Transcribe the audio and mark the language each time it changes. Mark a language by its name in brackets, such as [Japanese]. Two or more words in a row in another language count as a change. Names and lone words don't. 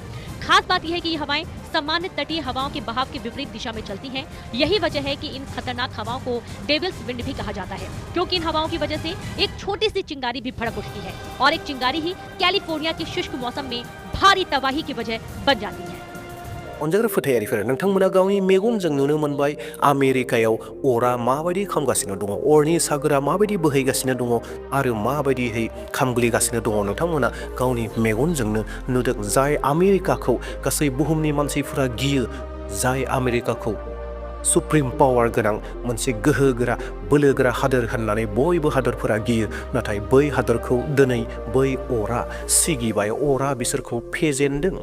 [Hindi] खास बात यह है कि ये हवाएं सामान्य तटीय हवाओं के बहाव के विपरीत दिशा में चलती हैं। यही वजह है कि इन खतरनाक हवाओं को [English] Devil's wind [Hindi] भी कहा जाता है, क्योंकि इन हवाओं की वजह से एक छोटी सी चिंगारी भी भड़क उठती है और एक चिंगारी ही कैलिफोर्निया के शुष्क मौसम में भारी तबाही की वजह बन जाती है। [Bodo] अनजाग्रा फोथायारिफोर नोंथांमोना गावनि मेगनजों नुनो मोनबाय आमेरिकायाव अरा माबायदि खामगासिनो दङ, अरनि सागोरा माबायदि बोहैगासिनो दङ आरो माबायदिहै खामग्लिगासिनो दङ नोंथांमोना गावनि मेगनजोंनो नुदों। जाय आमेरिकाखौ गासै बुहुमनि मानसिफोरा गियो, जाय आमेरिकाखौ [English] supreme power [Bodo] गोनां मोनसे गोहोगोरा बोलोगोरा हादोर होननानै बयबो हादोरफोरा गियो, नाथाय बै हादोरखौ दिनै बै अरा सिगिबाय, अरा बिसोरखौ फेजेनदों।